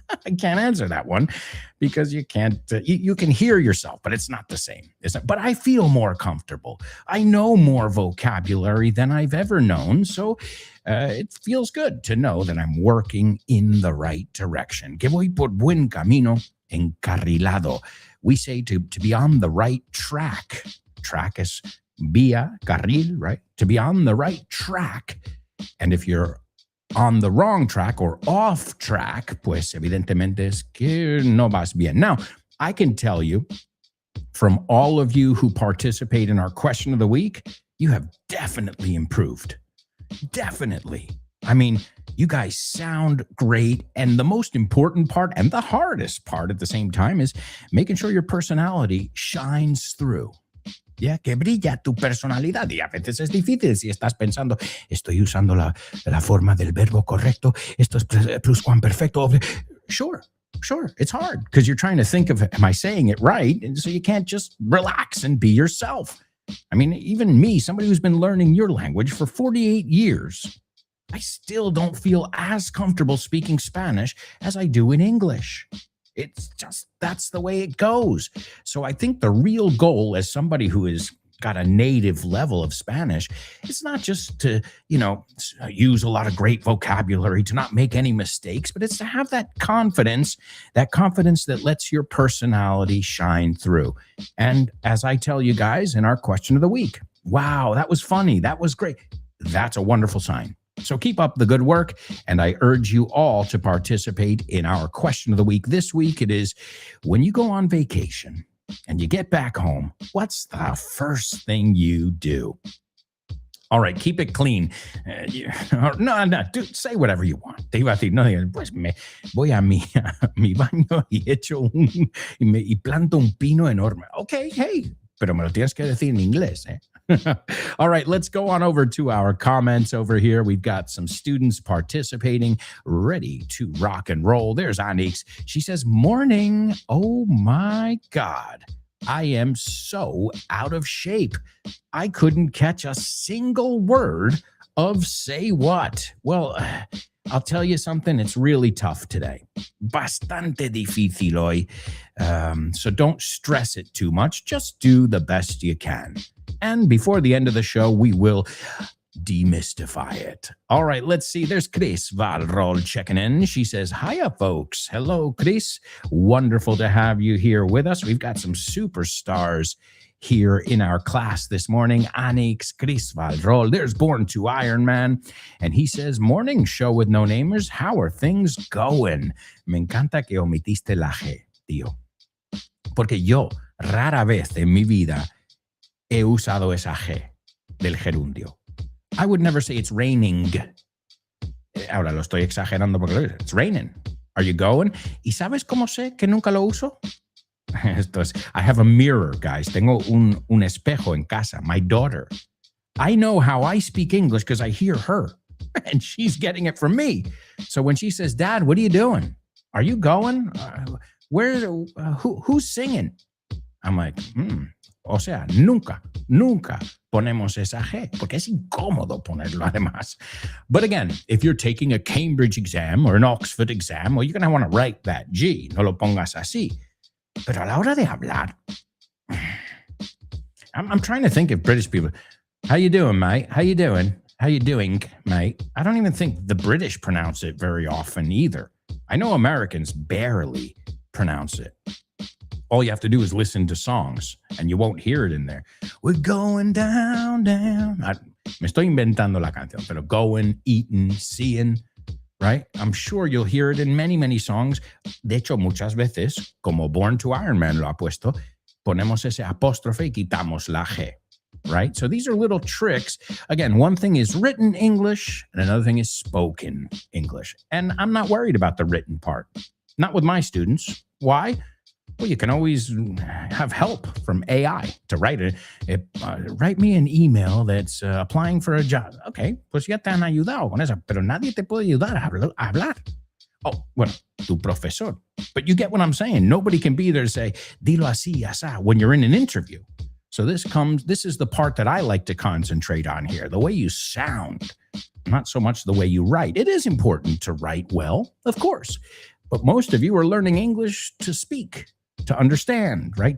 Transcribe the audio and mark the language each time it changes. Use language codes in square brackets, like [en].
[en] I can't answer that one because you can't. You can hear yourself, but it's not the same. But I feel more comfortable. I know more vocabulary than I've ever known. So it feels good to know that I'm working in the right direction. [es] Que voy por buen camino, encarrilado. [en] We say to be on the right track. Track is vía, carril, right? To be on the right track. And if you're on the wrong track or off track, [es] pues evidentemente es que no vas bien. [en] Now, I can tell you from all of you who participate in our question of the week, you have definitely improved. Definitely. I mean, you guys sound great. And the most important part and the hardest part at the same time is making sure your personality shines through. [es] Ya que brilla tu personalidad y a veces es difícil si estás pensando, estoy usando la forma del verbo correcto, esto es pluscuamperfecto. [en] Sure, it's hard because you're trying to think of, am I saying it right? And so you can't just relax and be yourself. I mean, even me, somebody who's been learning your language for 48 years, I still don't feel as comfortable speaking Spanish as I do in English. It's just, that's the way it goes. So I think the real goal as somebody who has got a native level of Spanish, it's not just to, use a lot of great vocabulary, to not make any mistakes, but it's to have that confidence that lets your personality shine through. And as I tell you guys in our question of the week, wow, that was funny. That was great. That's a wonderful sign. So keep up the good work, and I urge you all to participate in our question of the week. This week it is, when you go on vacation and you get back home, what's the first thing you do? All right, keep it clean. No, dude, say whatever you want. [es] Te iba a decir, no, pues me voy a mi baño y planto un pino enorme. Okay, hey, pero me lo tienes que decir en inglés, eh? [en] All right, let's go on over to our comments over here. We've got some students participating, ready to rock and roll. There's Anix. She says, morning. Oh my God. I am so out of shape. I couldn't catch a single word of say what. Well, I'll tell you something. It's really tough today. [es] Bastante difícil hoy. [en] So don't stress it too much. Just do the best you can. And before the end of the show, we will demystify it. All right, let's see. There's Chris Valrol checking in. She says, hiya, folks. Hello, Chris. Wonderful to have you here with us. We've got some superstars here in our class this morning. Anix Crisvalrol. There's Born to Iron Man. And he says, morning show with no namers. How are things going? [es] Me encanta que omitiste la G, tío. Porque yo rara vez en mi vida he usado esa G del gerundio. [en] I would never say it's raining. [es] Ahora lo estoy exagerando porque [en] it's raining. Are you going? [es] ¿Y sabes cómo sé que nunca lo uso? Esto es, [en] I have a mirror, guys. [es] Tengo un espejo en casa. [en] My daughter. I know how I speak English because I hear her. And she's getting it from me. So when she says, Dad, what are you doing? Are you going? Who's singing? I'm like, [es] O sea, nunca ponemos esa G, porque es incómodo ponerlo además. [en] But again, if you're taking a Cambridge exam or an Oxford exam, well, you're going to want to write that G. [es] No lo pongas así. Pero a la hora de hablar, [en] I'm trying to think of British people. How you doing, mate? How you doing? How you doing, mate? I don't even think the British pronounce it very often either. I know Americans barely pronounce it. All you have to do is listen to songs, and you won't hear it in there. We're going down, down. [es] Me estoy inventando la canción, pero [en] going, eating, seeing, right? I'm sure you'll hear it in many, many songs. [es] De hecho, muchas veces, como Born to Iron Man lo ha puesto, ponemos ese apóstrofe y quitamos la G, right? [en] So these are little tricks. Again, one thing is written English, and another thing is spoken English. And I'm not worried about the written part. Not with my students. Why? Well, you can always have help from AI to write it. Write me an email that's applying for a job. [es] Okay, pues ya te han ayudado con eso, pero nadie te puede ayudar a hablar. Oh, bueno, tu profesor. [en] But you get what I'm saying. Nobody can be there to say, [es] dilo así, asá, [en] when you're in an interview. So this is the part that I like to concentrate on here, the way you sound, not so much the way you write. It is important to write well, of course, but most of you are learning English to speak, to understand, right?